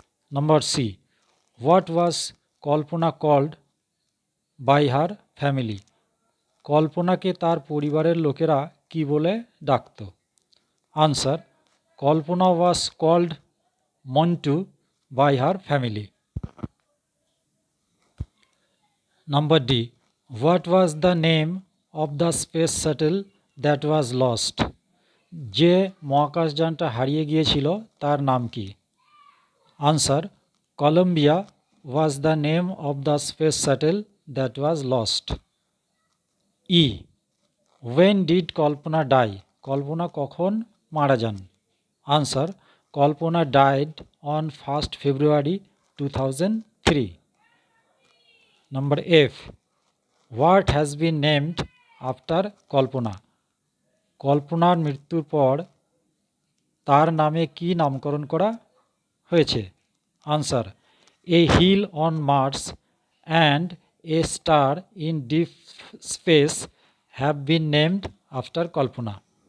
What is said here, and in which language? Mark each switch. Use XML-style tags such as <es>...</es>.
<en>Number C. What was Kalpana called by her family?</en> <bn>কল্পনাকে তার পরিবারের লোকেরা কি বলে ডাকত?</bn> <en>Answer, Kalpana was called Montu by her family. Number D. What was the name of the space shuttle that was lost?</en> <bn>যে মহাকাশযানটা হারিয়ে গিয়েছিল তার নাম কি?</bn> <en>Answer, Columbia was the name of the space shuttle that was lost. E. When did Kalpana die?</en> <bn>কল্পনা কখন মারা যান?</bn> <en>Answer, Kalpana died on 1st February 2003. Number F. What has been named after Kalpana?</en> <bn>কল্পনার মৃত্যুর পর তার নামে কি নামকরণ করা হয়েছে?</bn> <en>Answer, a hill on Mars and a star in deep space have been named after Kalpana.</en>